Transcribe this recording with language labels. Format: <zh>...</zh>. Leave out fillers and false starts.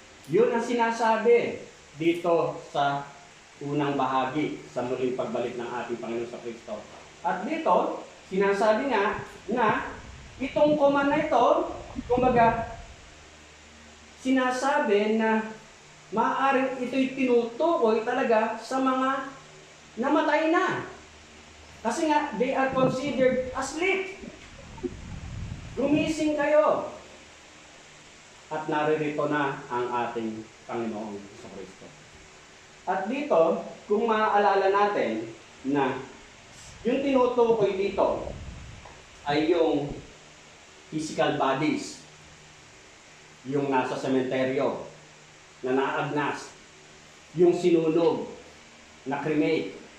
<tl>Yun ang sinasabi dito sa unang bahagi sa muling pagbalik ng ating Panginoon sa Kristo. At dito, sinasabi nga na itong command na ito, kumbaga, sinasabi na maaaring ito'y tinutukoy talaga sa mga namatay na. Kasi nga,</tl> <en>they are considered asleep.</en> <tl>Gumising kayo. At naririto na ang ating Panginoong sa Kristo. At dito, kung maaalala natin na yung tinutukoy dito ay yung physical bodies, yung nasa sementeryo, na naagnas, yung sinunog, na cremate.</tl>